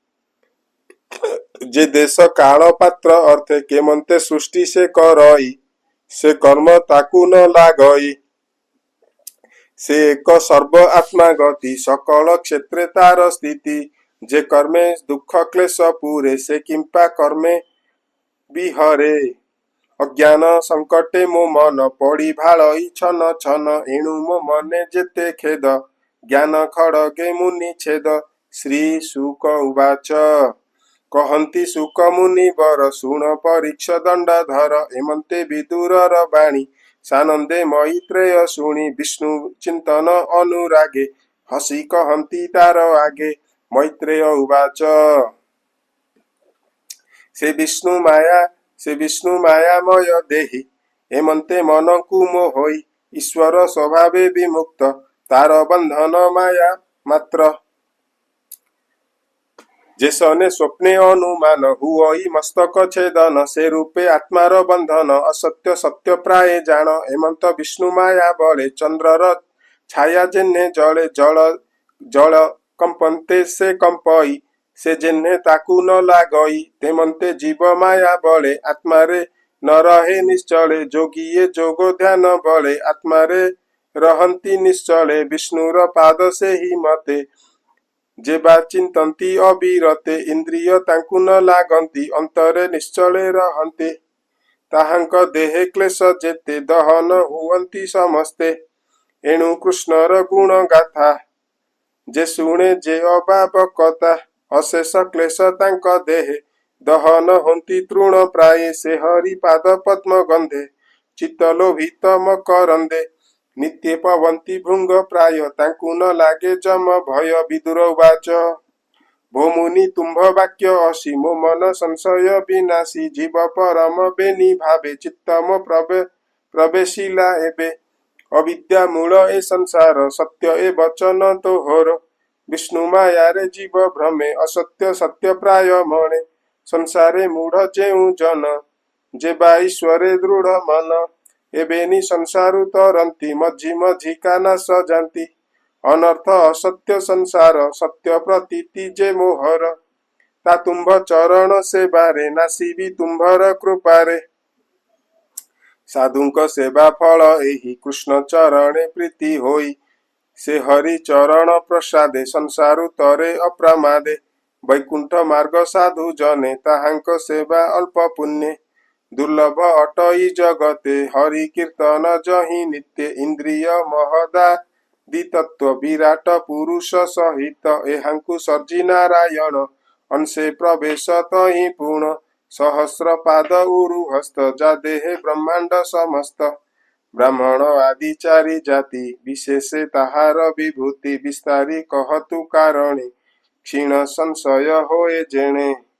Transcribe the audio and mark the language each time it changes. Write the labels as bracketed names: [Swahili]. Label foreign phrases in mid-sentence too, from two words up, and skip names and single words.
[Odia] ଯେ ଦେଶ କାଳ ପାତ୍ର ଅର୍ଥେ କେମନ୍ତେ ସୃଷ୍ଟି ସେ କରଇ ସେ କର୍ମ ତାକୁ ନ ଲାଗଇ ସେ ଏକ ସର୍ବ ଆତ୍ମା ଗତି ସକଳ କ୍ଷେତ୍ରେ ତାର ସ୍ଥିତି ଯେ କର୍ମେ ଦୁଃଖ କ୍ଳେଶ ପୂରେ ସେ କିମ୍ପା କର୍ମେ ବିହରେ ଅଜ୍ଞାନ ସଙ୍କଟେ ମୋ ମନ ପଡ଼ି ଭାଳଇ ଛନ ଛନ ଏଣୁ ମୋ ମନେ ଯେତେ ଖେଦ ଜ୍ଞାନ ଖଡ଼ଗେ ମୁନି ଛେଦ। ଶ୍ରୀ ଶୁକ ଉବାଚ କହନ୍ତି ଶୁକ ମୁନି ବର ଶୁଣ ପରୀକ୍ଷ ଦଣ୍ଡଧର ହେମନ୍ତେ ବିଦୁରର ବାଣୀ ସାନନ୍ଦେ ମୈତ୍ରେୟ ଶୁଣି ବିଷ୍ଣୁ ଚିନ୍ତନ ଅନୁରାଗେ ହସି କହନ୍ତି ତାର ଆଗେ। ମୈତ୍ରେୟ ଉବାଚ ସେ ବିଷ୍ଣୁ ମାୟାମୟ ଦେହି ହେମନ୍ତେ ମନ କୁମୋ ହୋଇ ଈଶ୍ୱର ସ୍ୱଭାବେ ବିମୁକ୍ତ ତାର ବନ୍ଧନ ମାୟା ମାତ୍ର ଯେସନେ ସ୍ୱପ୍ନେ ଅନୁମାନ ହୁଇ ମସ୍ତକ ଛେଦନ ସେ ରୂପେ ଆତ୍ମାର ବନ୍ଧନ ଅସତ୍ୟ ସତ୍ୟ ପ୍ରାୟ ଜାଣ ହେମନ୍ତ ବିଷ୍ଣୁ ମାୟା ବଳେ ଚନ୍ଦ୍ରର ଛାୟା ଯେହ୍ନେ ଜଳେ ଜଳ କମ୍ପନ୍ତେ ସେ କମ୍ପଇ ସେ ଯେହ୍ନେ ତାକୁ ନ ଲାଗଇ ତେମନ୍ତେ ଜୀବ ମାୟା ବଳେ ଆତ୍ମାରେ ନ ରହେ ନିଶ୍ଚଳେ ଯୋଗିଏ ଯୋଗ ଧ୍ୟାନ ବଳେ ଆତ୍ମାରେ ରହନ୍ତି ନିଶ୍ଚଳେ ବିଷ୍ଣୁର ପାଦ ସେହି ମତେ ଯେବା ଚିନ୍ତନ୍ତି ଅବିରତେ ଇନ୍ଦ୍ରିୟ ତାଙ୍କୁ ନ ଲାଗନ୍ତି ଅନ୍ତରେ ନିଶ୍ଚଳେ ରହନ୍ତେ ତାହାଙ୍କ ଦେହେ କ୍ଳେଶ ଯେତେ ଦହନ ହୁଅନ୍ତି ସମସ୍ତେ ଏଣୁ କୃଷ୍ଣର ଗୁଣ ଗାଥା ଯେ ଶୁଣେ ଯେ ଅଭାବକତା ଅଶେଷ କ୍ଳେଶ ତାଙ୍କ ଦେହେ ଦହନ ହୋନ୍ତି ତୃଣ ପ୍ରାୟେ ସେ ହରି ପାଦ ପଦ୍ମ ଗନ୍ଧେ ଚିତ୍ତଲୋଭିତ ମକରନ୍ଦେ ନିତ୍ୟ ପଅନ୍ତି ଭୃଙ୍ଗ ପ୍ରାୟ ତାଙ୍କୁ ନ ଲାଗେ ଯମ ଭୟ। ବିଦୁର ଉବାଚ ଭୋମୁନି ତୁମ୍ଭ ବାକ୍ୟ ଅସି ମୋ ମନ ସଂଶୟ ବିନାଶି ଜୀବ ପରମ ବେନି ଭାବେ ଚିତ୍ତମ ପ୍ରବେଶିଲା ଏବେ ଅବିଦ୍ୟା ମୂଳ ଏ ସଂସାର ସତ୍ୟ ଏ ବଚନ ତୋହର ବିଷ୍ଣୁ ମାୟା ରେ ଜୀବ ଭ୍ରମେ ଅସତ୍ୟ ସତ୍ୟ ପ୍ରାୟ ମଣେ ସଂସାରେ ମୂଢ଼ ଯେଉ ଜନ ଯେବା ଈଶ୍ୱରେ ଦୃଢ଼ ମନ ଏବେନି ସଂସାରୁ ତରନ୍ତି ମଝି ମଝି କାନା ସଜାନ୍ତି ଅନର୍ଥ ଅସତ୍ୟ ସଂସାର ସତ୍ୟ ପ୍ରତୀତି ଯେ ମୋହର ତା ତୁମ୍ଭ ଚରଣ ସେ ବାରେ ନାଶିବି ତୁମ୍ଭର କୃପାରେ ସାଧୁଙ୍କ ସେବା ଫଳ ଏହି କୃଷ୍ଣ ଚରଣେ ପ୍ରୀତି ହୋଇ ସେ ହରି ଚରଣ ପ୍ରସାଦେ ସଂସାରୁ ତରେ ଅପ୍ରମାଦେ ବୈକୁଣ୍ଠ ମାର୍ଗ ସାଧୁ ଜନେ ତାହାଙ୍କ ସେବା ଅଳ୍ପ ପୁଣ୍ୟ ଦୁର୍ଲଭ ଅଟଇ ଜଗତେ ହରି କୀର୍ତ୍ତନ ଯହିଁ ନିତ୍ୟ ଇନ୍ଦ୍ରିୟ ମହଦାଦି ତତ୍ତ୍ୱ ବିରାଟ ପୁରୁଷ ସହିତ ଏହାଙ୍କୁ ସର୍ଜି ନାରାୟଣ ଅଂଶେ ପ୍ରବେଶ ତହିଁ ପୂର୍ଣ୍ଣ ସହସ୍ର ପାଦ ଉରୁ ହସ୍ତ ଯା ଦେହେ ବ୍ରହ୍ମାଣ୍ଡ ସମସ୍ତ ବ୍ରାହ୍ମଣ ଆଦି ଚାରି ଜାତି ବିଶେଷେ ତାହାର ବିଭୂତି ବିସ୍ତାରି କହନ୍ତୁ କାରଣେ କ୍ଷୀଣ ସଂଶୟ ହୋଏ ଯେଣେ।